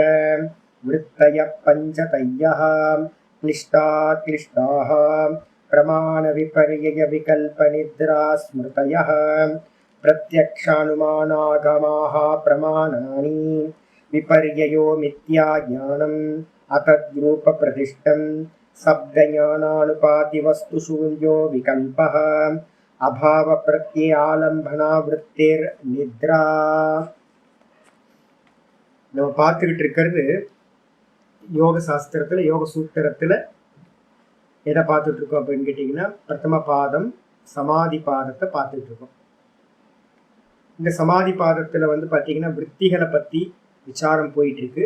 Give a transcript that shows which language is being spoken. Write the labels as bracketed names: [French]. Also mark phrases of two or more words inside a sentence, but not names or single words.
[Sanskrit] वृत्तयः पञ्चतयः क्लिष्टाः प्रमाणविपर्ययविकल्पनिद्रास्मृतयः प्रत्यक्षानुमानागमाः प्रमाणानि। विपर्ययो मिथ्याज्ञानम् अतद्रूपप्रतिष्ठं शब्दज्ञानानुपातिवस्तुशून्यो विकल्पः अभावप्रत्ययालम्बनावृत्तिर्निद्रा। [Tamil] நம்ம பார்த்துக்கிட்டு இருக்கிறது யோக சாஸ்திரத்தில் யோக சூத்திரத்தில் எதை பார்த்துட்டு இருக்கோம் அப்படின்னு கேட்டிங்கன்னா பிரதம பாதம் சமாதி பாதத்தை பார்த்துட்டு இருக்கோம். இந்த சமாதி பாதத்தில் வந்து பார்த்தீங்கன்னா விற்த்திகளை பற்றி விசாரம் போயிட்டு இருக்கு.